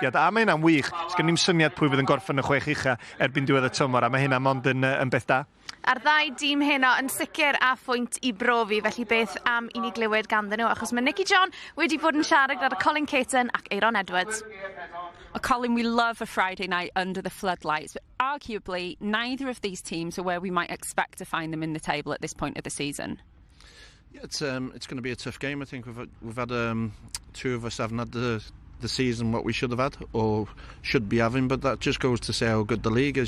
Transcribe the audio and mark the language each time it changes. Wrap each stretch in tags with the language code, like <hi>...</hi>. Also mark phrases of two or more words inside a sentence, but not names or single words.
<cy>A mae hynna'n wych. Sgen ni'm syniad pwy fydd yn gorffen y 6 ucha erbyn diwedd y tymor, a mae hynna mond yn beth da. A'r ddau dîm heno yn sicr a phwynt i brofi, felly beth am i ni glywed ganddyn nhw, achos mae Nicky John wedi bod yn siarad gyda Colin Caton ac Aaron Edwards. Colin,</cy> <en>we love a Friday night under the floodlights, but arguably neither of these teams are where we might expect to find them in the table at this point of the season. Yeah, it's going to be a tough game. I think we've had two of us haven't had the season what we should have had or should be having, but that just goes to say how good the league is.</en>